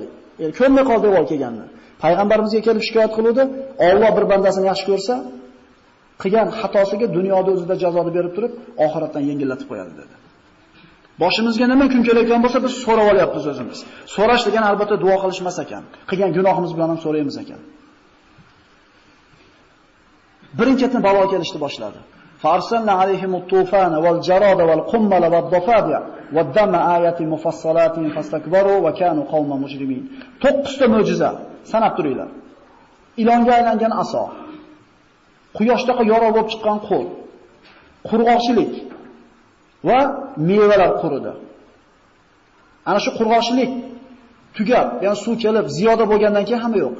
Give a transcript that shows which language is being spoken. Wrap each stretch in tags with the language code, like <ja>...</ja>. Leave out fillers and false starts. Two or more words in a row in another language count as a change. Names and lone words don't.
<uz>Ko'nmay qoldi devor kelganini. Payg'ambarimizga kelib shikoyat qiluvdi, Alloh bir bandasini yaxshi ko'rsa, qilgan xatosiga dunyoda o'zida jazoni berib turib, oxiratdan yengillatib qo'yadi dedi. Boshimizga nima kun kelayotgan bo'lsa, biz so'rab olyapmiz o'zimiz. So'rash degan albatta duo qilishmas ekan. Qilgan gunohimiz bilan ham so'raymiz ekan. Birinchidan balo kelishni boshladi.</uz> <ar>فَأَرْسَلْنَا عَلَيْهِمُ الطُّوفَانَ وَالْجَرَادَ وَالْقُمَّلَ وَالضَّفَادِعَ وَالدَّمَ آيَاتٍ مُفَصَّلَاتٍ فَاسْتَكْبَرُوا وَكَانُوا قَوْمًا مُجْرِمِينَ.</ar> <uz>9 ta mo'jiza sanab turinglar. Ilonga aylangan aso, quyoshdaqa yorug' bo'lib chiqqan qo'l, qurg'oqchilik va mevalar quridi. Ana shu qurg'oqchilik tugab, ya'ni suv kelib, ziyoda bo'lgandan keyin hamma yo'q.</uz>